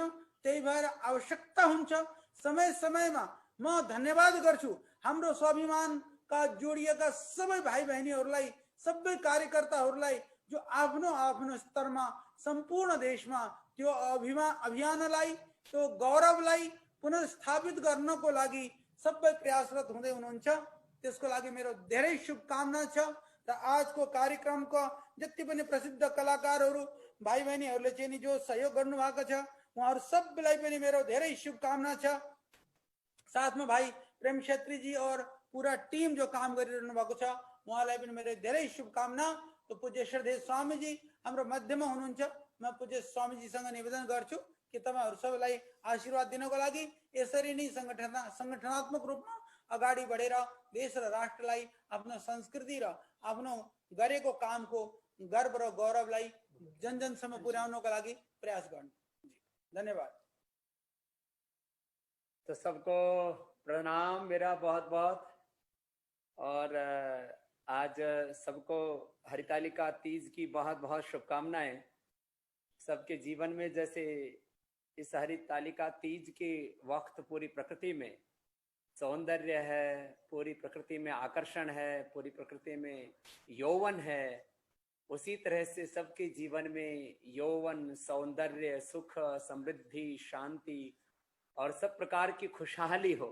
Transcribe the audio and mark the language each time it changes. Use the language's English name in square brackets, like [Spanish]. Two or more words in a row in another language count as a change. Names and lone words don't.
[Nepali] त्यही भएर आवश्यकता हुन्छ समय समयमा म धन्यवाद गर्छु हाम्रो स्वाभिमानका जोडिएका सबै भाइ बहिनीहरूलाई, सबै कार्यकर्ताहरूलाई जो आफ्नो आफ्नो स्तरमा सम्पूर्ण देशमा त्यो अभियानलाई, त्यो गौरवलाई पुनर्स्थापित गर्नको लागि सबै प्रयासरत हुँदै हुनुहुन्छ। त्यसको लागि मेरो धेरै शुभकामना छ। र आजको कार्यक्रमको जति पनि प्रसिद्ध कलाकारहरू भाइ बहिनीहरूले चाहिँ नि जो सहयोग गर्नु भएको छ उहाँहरू सबैलाई पनि मेरो धेरै शुभकामना छ। साथमा भाइ प्रेम छेत्री जी [Hindi] और पूरा टीम [Nepali] जो काम गरिरहनु भएको छ उहाँलाई पनि मेरो धेरै शुभकामना। तो पूज्य श्रद्धेय स्वामी जी हाम्रो मध्यमा हुनुहुन्छ, म पूज्य स्वामी जीसँग निवेदन गर्छु कि तपाईहरु सबैलाई आशीर्वाद दिनको लागि यसरी नै संगठनात्मक रूपमा अगाडि बढेर देश र राष्ट्रलाई आफ्नो संस्कृति र आफ्नो गरेको कामको गर्व र गौरवलाई जन जनसम्म पुर्याउनको लागि प्रयास गर्नु। धन्यवाद। [Hindi] तो सबको प्रणाम मेरा बहुत बहुत। और आज सबको हरितालिका तीज की बहुत बहुत शुभकामनाएं। सबके जीवन में जैसे इस हरितालिका तीज के वक्त पूरी प्रकृति में सौंदर्य है, पूरी प्रकृति में आकर्षण है, पूरी प्रकृति में यौवन है, उसी तरह से सबके जीवन में यौवन, सौंदर्य, सुख, समृद्धि, शांति और सब प्रकार की खुशहाली हो।